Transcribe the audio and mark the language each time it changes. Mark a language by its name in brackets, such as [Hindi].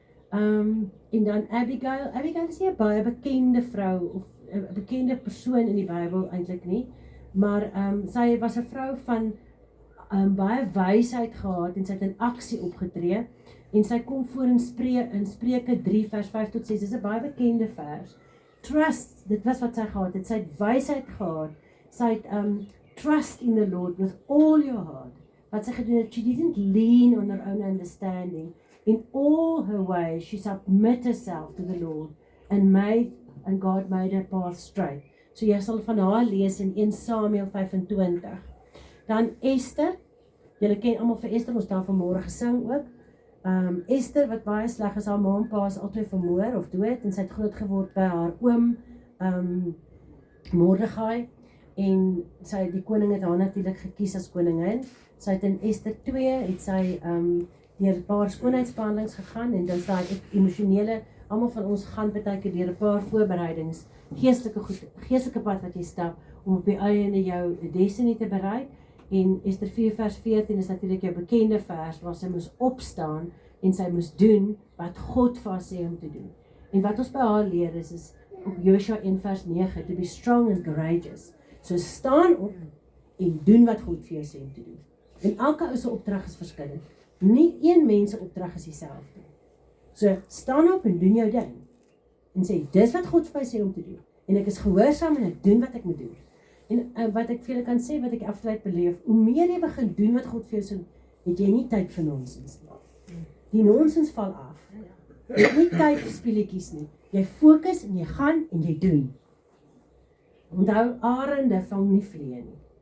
[Afrikaans] En dan Abigail is nie 'n baie bekende vrou, of 'n bekende persoon in die Bybel eintlik nie, maar sy was 'n vrou van baie wysheid gehad, en sy het in aksie opgetree, en sy kom voor in Spreuke 3 vers 5 tot 6, dis 'n baie bekende vers. Trust, dit was wat sy gehad het, sy het wysheid gehad, sy het [English] trust in the Lord with all your heart. [Afrikaans] Wat sy gedoen het, [English] she didn't lean on her own understanding. In all her ways, she submitted herself to the Lord, and God made her path straight. [Afrikaans] So jy sal van haar lees in 1 Samuel 25. Dan Esther, julle ken almal vir Esther, ons daar vanmôre gesing ook. Esther, wat baie sleg is, haar ma en pa is altyd vermoor of dood, en sy het groot geword by haar oom Mordegai, en die koning het haar natuurlik gekies as koningin. Sy het in Esther 2, het sy deur 'n paar skoonheidsbehandelings gegaan, en dan is daai emosionele, almal van ons gaan baie keer deur 'n paar voorbereidings, geestelike pad wat jy stap, om op die einde jou destiny te bereik. En Esther 4 vers 14 is natuurlik jou bekende vers, waar sy moes opstaan, en sy moes doen, wat God vir haar sê om te doen. En wat ons by haar leer is op Joshua 1 vers 9, [English] to be strong and courageous. [Afrikaans] So staan op, en doen wat God vir jou sê om te doen. En elke ou se opdrag is verskillend. Nie een mens se opdrag is dieselfde. So staan op en doen jou ding. En sê, dis wat God vir my sê om te doen. En ek is gehoorsaam en ek doen wat ek moet doen. En wat ek vir julle kan sê, wat ek afsluit beleef, hoe meer jy begin doen wat God vir jou sê, het jy nie tyd vir nonsens nie. Die nonsens val af. Jy het nie tyd vir speletjies nie. Jy fokus en jy gaan en jy doen. Onthou, arende vang nie vliee nie.